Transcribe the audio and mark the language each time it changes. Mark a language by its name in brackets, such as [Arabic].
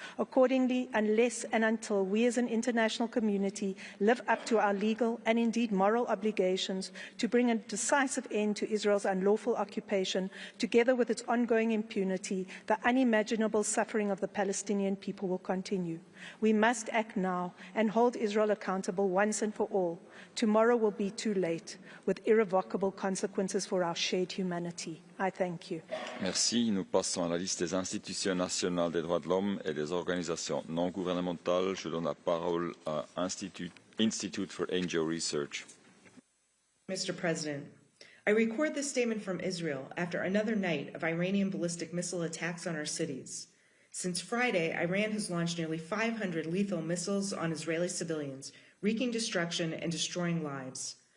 [English] Accordingly, unless and until we as an international community live up to our legal and indeed moral obligations to bring a decisive end to Israel's unlawful occupation, together with its ongoing impunity, the unimaginable suffering of the Palestinian people will continue. We must act now and hold Israel accountable once and for all. Tomorrow will be too late, with irrevocable consequences for our shared humanity. I thank you. [French] Merci. Nous passons à la liste des institutions nationales des droits de l'homme et des organisations non gouvernementales. Je donne la parole à [English] Institute for NGO Research. Mr. President, I record this statement from Israel after another night of Iranian ballistic missile attacks on our cities. Since Friday, Iran has launched nearly 500 lethal missiles on Israeli civilians, wreaking destruction and destroying lives.